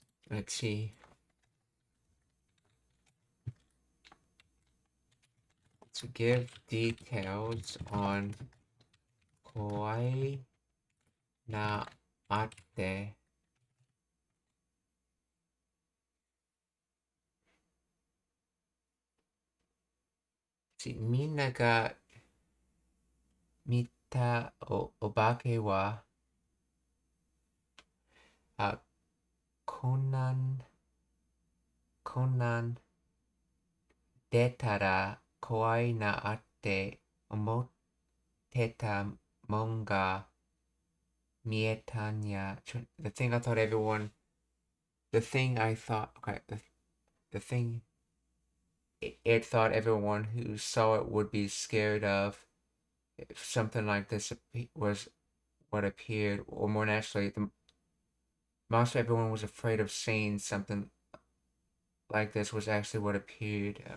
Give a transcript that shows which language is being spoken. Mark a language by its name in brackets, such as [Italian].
[English] Let's see. To give details on Kawaii [Japanese] なあって、みんなが見たお化けは、あ、こんなん出たら怖いなって思ってたもんが見えたんや。 [English] The thing I thought everyone, the thing I thought, okay, the thing it thought everyone who saw it would be scared of if something like this was what appeared, or more naturally, the monster everyone was afraid of seeing something like this was actually what appeared.